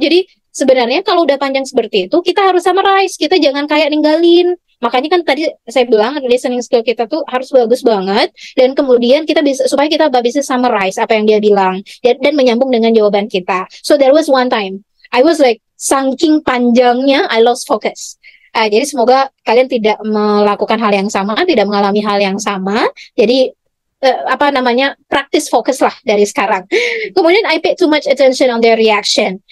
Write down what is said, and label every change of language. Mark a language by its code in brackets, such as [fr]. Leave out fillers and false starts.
[id] Jadi sebenarnya kalau udah panjang seperti itu, kita harus summarize. Kita jangan kayak ninggalin. Makanya kan tadi saya bilang listening skill kita tuh harus bagus banget. Dan kemudian kita bisa, supaya kita bisa summarize apa yang dia bilang. Dan menyambung dengan jawaban kita. [en] So there was one time, I was like, [id] saking panjangnya, [en] I lost focus. [id] Jadi semoga kalian tidak melakukan hal yang sama, tidak mengalami hal yang sama. Jadi apa namanya practice fokus lah dari sekarang. Kemudian [en] I pay too much attention on their reaction.